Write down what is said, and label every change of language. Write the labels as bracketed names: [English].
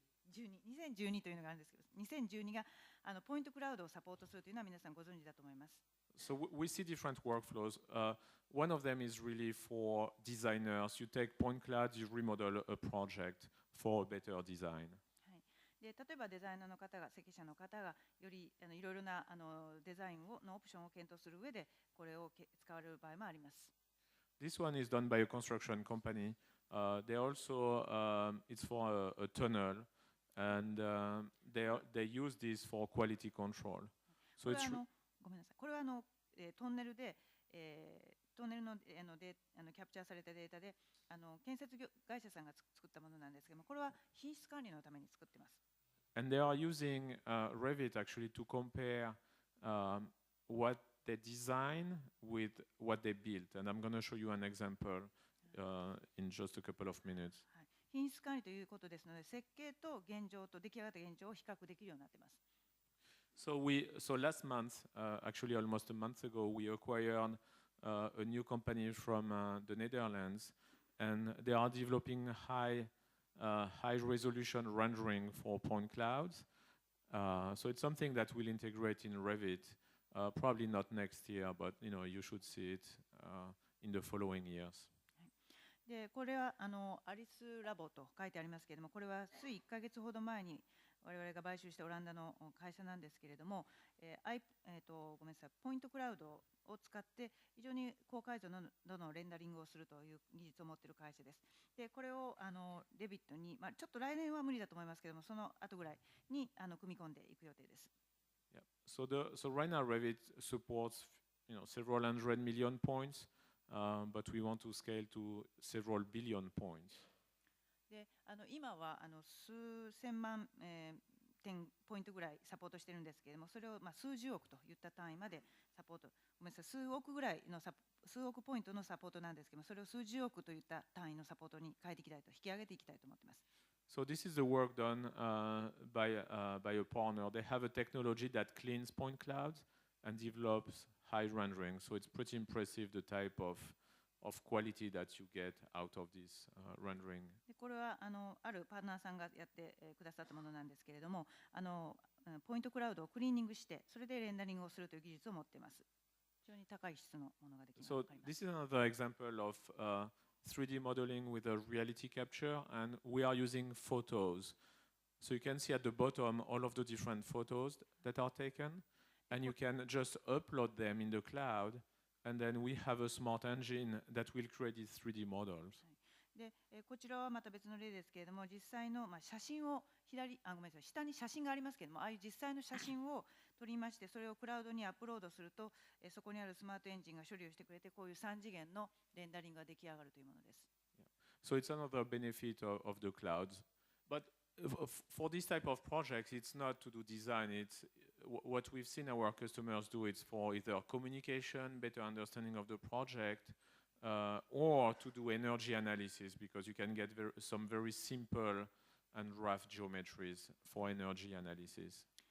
[Japanese] 2012というのがあるんですけど、2012がポイントクラウドをサポートするというのは皆さんご存知だと思います。 [English] So we see different workflows. One of them is really for designers. You take point clouds, you remodel a project for a better design. [Japanese] で例えばデザイナーの方が、設計者の方がよりいろいろなデザインのオプションを検討する上でこれを使われる場合もあります。 [English] This one is done by a construction company. They also it's for a tunnel, and they use this for quality control. So it's [Japanese] ごめんなさい。これはトンネルで、トンネルのキャプチャーされたデータで建設会社さんが作ったものなんですけども、これは品質管理のために作っています。 [English] And they are using Revit actually to compare what they design with what they built. And I'm going to show you an example in just a couple of minutes. [Japanese] 品質管理ということですので、設計と現状と出来上がった現状を比較できるようになっています。 [English] So last month, actually almost a month ago, we acquired a new company from the Netherlands, and they are developing high resolution rendering for point clouds. So it's something that will integrate in Revit, probably not next year, but you should see it in the following years. [Japanese] でこれはアリスラボと書いてありますけれども、これはつい1ヶ月ほど前に我々が買収したオランダの会社なんですけれども、ごめんなさい、ポイントクラウドを使って非常に高解像度のレンダリングをするという技術を持っている会社です。でこれをレビットに、ちょっと来年は無理だと思いますけれども、その後ぐらいに組み込んでいく予定です。 [English] Yeah. So right now Revit supports several hundred million points, but we want to scale to several billion points. [Japanese] で今は数千万、点ポイントぐらいサポートしているんですけれども、それを数十億といった単位までサポート、ごめんなさい、数億ぐらいの数億ポイントのサポートなんですけども、それを数十億といった単位のサポートに変えていきたいと、引き上げていきたいと思っています。 [English] So this is the work done by a partner. They have a technology that cleans point clouds and develops high rendering. So it's pretty impressive the type of quality that you get out of this rendering. [Japanese] これはあるパートナーさんがやってくださったものなんですけれども、ポイントクラウドをクリーニングしてそれでレンダリングをするという技術を持っています。非常に高い質のものができます。 [English] So this is another example of 3D modeling with a reality capture, and we are using photos. So you can see at the bottom all of the different photos that are taken, and you can just upload them in the cloud, and then we have a smart engine that will create these 3D models. [Japanese] でこちらはまた別の例ですけれども、実際の写真をごめんなさい、下に写真がありますけれども、ああいう実際の写真を撮りまして、それをクラウドにアップロードすると、そこにあるスマートエンジンが処理をしてくれて、こういう3次元のレンダリングが出来上がるというものです。 [English] So it's another benefit of the clouds. But for this type of projects, it's not to do design. It's what we've seen our customers do. It's for either communication, better understanding of the project, or to do energy analysis, because you can get some very simple and rough geometries for energy analysis.